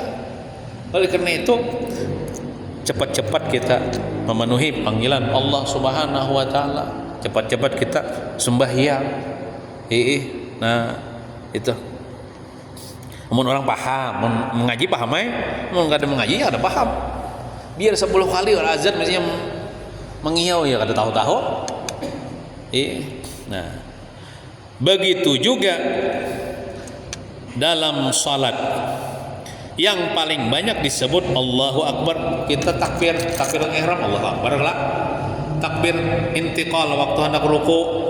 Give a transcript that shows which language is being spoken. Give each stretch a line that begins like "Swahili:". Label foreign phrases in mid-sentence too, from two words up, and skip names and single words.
Indonesian: Oleh karena itu cepat-cepat kita memenuhi panggilan Allah
Arabic: سبحانه وتعالى.
Indonesian: Cepat-cepat kita sembahyang. Nah, itu.
Banjar: Mun orang paham, mengaji paham mun enggak ada mengaji ya ada paham. Biar 10 kali orang azan misalnya mengiau ya kada tahu-tahu.
Indonesian: Nah, begitu juga dalam salat yang paling banyak disebut
Arabic: الله أكبر.
Indonesian: Kita
Arabic: تكبير إحرام الله أكبر
Indonesian: lah.
Arabic: تكبير انتقال
Indonesian: waktu hendak ruku.